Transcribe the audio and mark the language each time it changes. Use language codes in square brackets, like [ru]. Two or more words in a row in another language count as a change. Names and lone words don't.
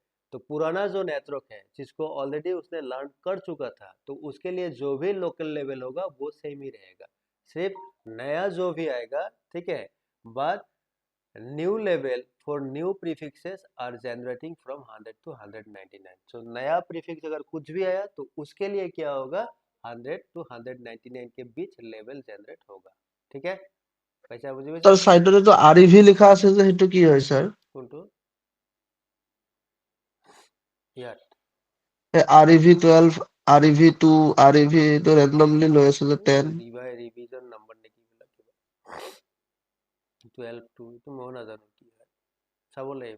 [hi] तो पुराना जो नेटवर्क है जिसको ऑलरेडी उसने लर्न कर चुका था, तो उसके लिए जो भी [en] local level [hi] होगा वो सेम ही रहेगा, सिर्फ नया जो भी आएगा, ठीक है। [en] but new level for new prefixes are generating from 100 to 199. [hi] सो नया प्रीफिक्स अगर कुछ भी आया तो उसके लिए क्या होगा, 100 टू 199 के बीच लेवल जनरेट होगा, ঠিক है। [as] পইচা বুজি পাইছা? স্যার সাইডতে তো আরইভি লেখা আছে যে সেইটো কি হয় স্যার? কোনটো? ইয়াত আরইভি 12, আরইভি 2, আরইভি তো র্যান্ডমলি লৈ আছে যে 10। [en] revision number [as] নেকি বিলাক কিবা 12 টু, এইটো মই নাজানো কি হয়, চাব লাগিব।